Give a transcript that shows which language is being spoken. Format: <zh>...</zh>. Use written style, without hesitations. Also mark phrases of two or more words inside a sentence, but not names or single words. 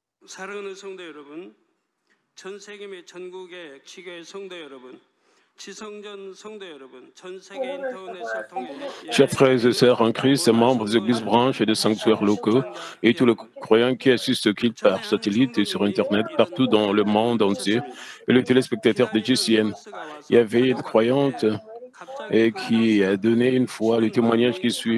<ko>사랑하는 성도 여러분, 전 세계 및 전국의 지교회 성도 여러분, 지성전 성도 여러분, 전 세계 인터넷을 통해</ko> <fr>Chers frères et sœurs en Christ, membres des églises branches et des sanctuaires locaux, et tous les croyants qui assistent au culte par satellite et sur Internet, partout dans le monde entier, et les téléspectateurs de GCN. Il y avait une croyante et qui a donné une fois le témoignage qui suit.</fr>